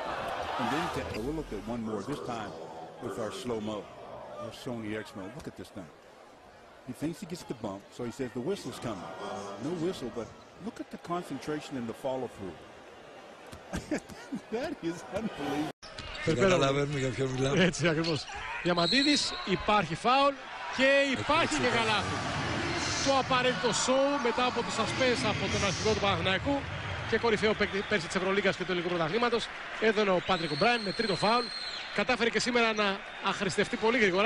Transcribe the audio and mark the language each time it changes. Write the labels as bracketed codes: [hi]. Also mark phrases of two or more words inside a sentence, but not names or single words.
[en] And then we'll look at one more this time with our slow-mo, our Sony X-Mo. Look at this thing. He thinks he gets the bump, so he says the whistle's coming. No whistle, but look at the concentration and the follow-through. That is unbelievable. [el] Έτσι ακριβώς. Διαμαντίδης, υπάρχει φάουλ και υπάρχει και καλάθι. Το απαραίτητο σοου μετά από το suspense από τον αρχηγό του Παναθηναϊκού και κορυφαίο παίκτη πέρσι της Ευρωλίγκας και του ελληνικού πρωταθλήματος. Εδώ είναι ο Πάτρικ Ο'Μπράιεν με τρίτο φάουλ. Κατάφερε και σήμερα να αχρηστευτεί πολύ γρήγορα.